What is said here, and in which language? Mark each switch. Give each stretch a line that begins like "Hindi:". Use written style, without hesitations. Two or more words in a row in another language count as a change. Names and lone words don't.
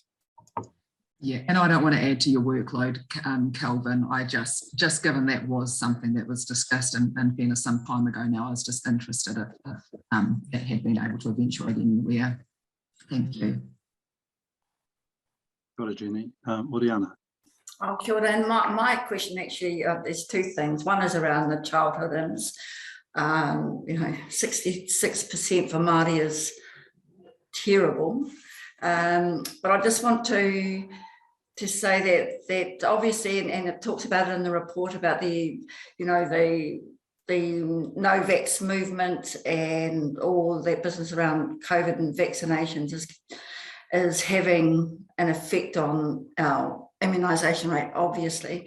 English: Yeah, and I don't want to add to your workload, Kelvin. I just given that was something that was discussed in fairness some time ago now, I was just interested if it had been able to eventuate anywhere. Thank you. Got it, Jenny. Oriana.
Māori: Oh, kia ora.
English: And my question actually, there's two things. One is around the childhood ins. 66% for Māori is terrible. But I just want to say that obviously, and it talks about it in the report about the no vax movement and all that business around COVID and vaccinations is having an effect on our immunisation rate, obviously.